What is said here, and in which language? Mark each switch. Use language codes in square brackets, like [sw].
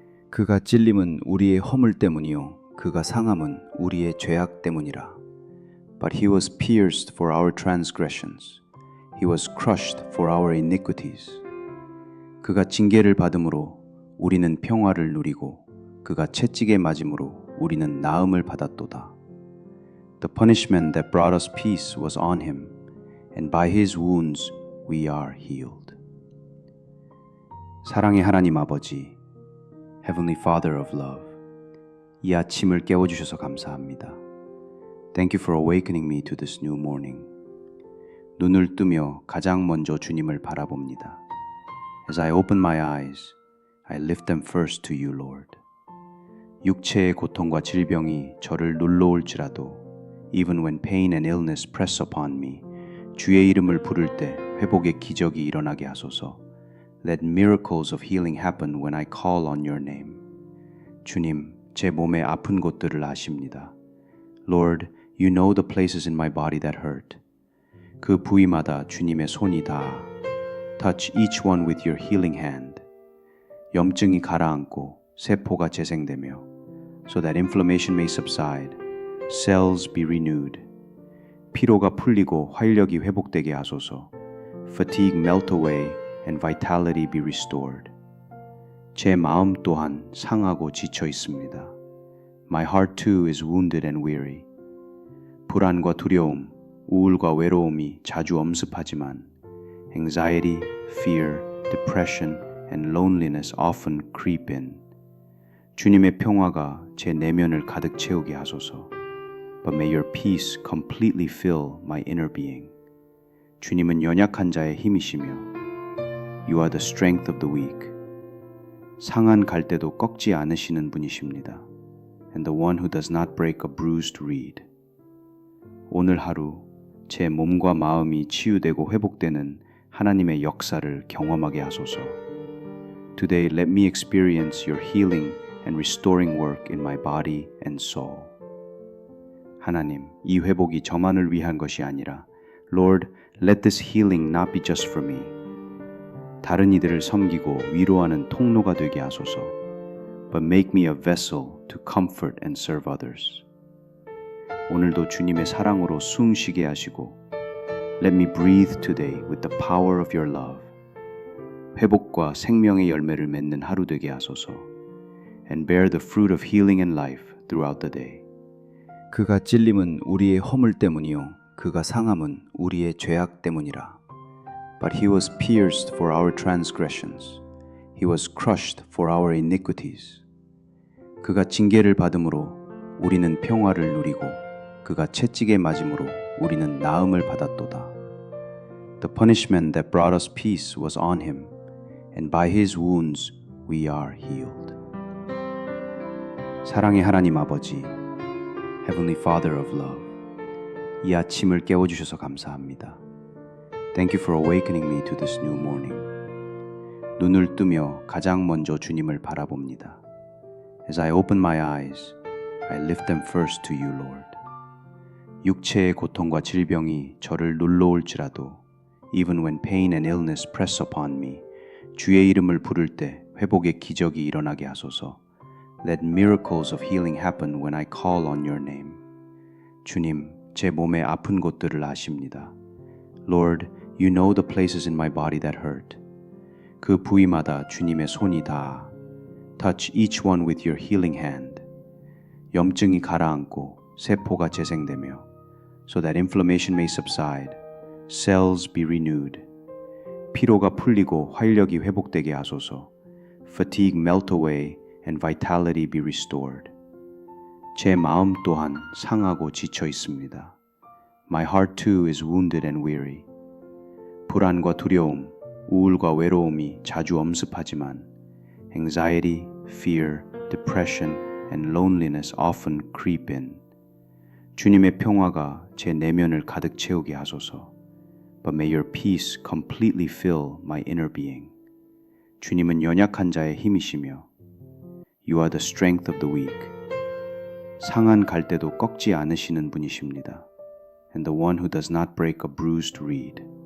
[ko] 그가 찔림은 우리의 허물 때문이요 그가 상함은 우리의 죄악 때문이라. [en] But he was pierced for our transgressions. He was crushed for our iniquities. [ko] 그가 징계를 받음으로 우리는 평화를 누리고 그가 채찍에 맞음으로 우리는 나음을 받았도다. [en] The punishment that brought us peace was on him, and by his wounds we are healed. [ko] 사랑의 하나님 아버지, [en] Heavenly Father of love, [ko] 이 아침을 깨워주셔서 감사합니다. [en] Thank you for awakening me to this new morning. [ko] 눈을 뜨며 가장 먼저 주님을 바라봅니다. [en] As I open my eyes, I lift them first to you, Lord. [ko] 육체의 고통과 질병이 저를 눌러올지라도 [en] Even when pain and illness press upon me, [ko] 주의 이름을 부를 때 회복의 기적이 일어나게 하소서. [en] Let miracles of healing happen when I call on your name. [ko] 주님, 제 몸의 아픈 곳들을 아십니다. [en] Lord, you know the places in my body that hurt. [ko] 그 부위마다 주님의 손이 닿아. [en] Touch each one with your healing hand. [ko] 염증이 가라앉고 세포가 재생되며 [en] so that inflammation may subside, cells be renewed. [ko] 피로가 풀리고 활력이 회복되게 하소서. [en] Fatigue melt away and vitality be restored. [ko] 제 마음 또한 상하고 지쳐 있습니다. [en] My heart too is wounded and weary. [ko] 불안과 두려움, 우울과 외로움이 자주 엄습하지만 [en] anxiety, fear, depression, and loneliness often creep in. [ko] 주님의 평화가 제 내면을 가득 채우게 하소서. [en] But may your peace completely fill my inner being. [ko] 주님은 연약한 자의 힘이시며 [en] You are the strength of the weak. [ko] 상한 갈대도 꺾지 않으시는 분이십니다. [en] And the one who does not break a bruised reed. [ko] 오늘 하루 제 몸과 마음이 치유되고 회복되는 하나님의 역사를 경험하게 하소서. [en] Today let me experience your healing and restoring work in my body and soul. [ko] 하나님, 이 회복이 저만을 위한 것이 아니라 [en] Lord, let this healing not be just for me. [ko] 다른 이들을 섬기고 위로하는 통로가 되게 하소서. [en] But make me a vessel to comfort and serve others. [ko] 오늘도 주님의 사랑으로 숨 쉬게 하시고 [en] Let me breathe today with the power of your love. [ko] 회복과 생명의 열매를 맺는 하루 되게 하소서. [en] And bear the fruit of healing and life throughout the day. [ko] 그가 찔림은 우리의 허물 때문이요 그가 상함은 우리의 죄악 때문이라. [en] But he was pierced for our transgressions. He was crushed for our iniquities. [ko] 그가 징계를 받음으로 우리는 평화를 누리고 그가 채찍에 맞음으로 우리는 나음을 받았도다. [en] The punishment that brought us peace was on him, and by his wounds we are healed. [ko] 사랑의 하나님 아버지, [en] Heavenly Father of Love, [ko] 이 아침을 깨워주셔서 감사합니다. [en] Thank you for awakening me to this new morning. [ko] 눈을 뜨며 가장 먼저 주님을 바라봅니다. [en] As I open my eyes, I lift them first to you, Lord. [ko] 육체의 고통과 질병이 저를 눌러올지라도 [en] even when pain and illness press upon me, [ko] 주의 이름을 부를 때 회복의 기적이 일어나게 하소서. [en] Let miracles of healing happen when I call on your name. [ko] 주님, 제 몸의 아픈 곳들을 아십니다. [en] Lord, you know the places in my body that hurt. [ko] 그 부위마다 주님의 손이 닿아. [en] Touch each one with your healing hand. [ko] 염증이 가라앉고 세포가 재생되며 [en] so that inflammation may subside, cells be renewed. [ko] 피로가 풀리고 활력이 회복되게 하소서. [en] Fatigue melt away and vitality be restored. [ko] 제 마음 또한 상하고 지쳐 있습니다. [en] My heart too is wounded and weary. [ko] 불안과 두려움, 우울과 외로움이 자주 엄습하지만 [en] anxiety, fear, depression, and loneliness often creep in. [ko] 주님의 평화가 제 내면을 가득 채우게 하소서. [en] But may your peace completely fill my inner being. [ko] 주님은 연약한 자의 힘이시며 [en] You are the strength of the weak. [ko] 상한 갈대도 꺾지 않으시는 분이십니다. [en] And the one who does not break a bruised reed.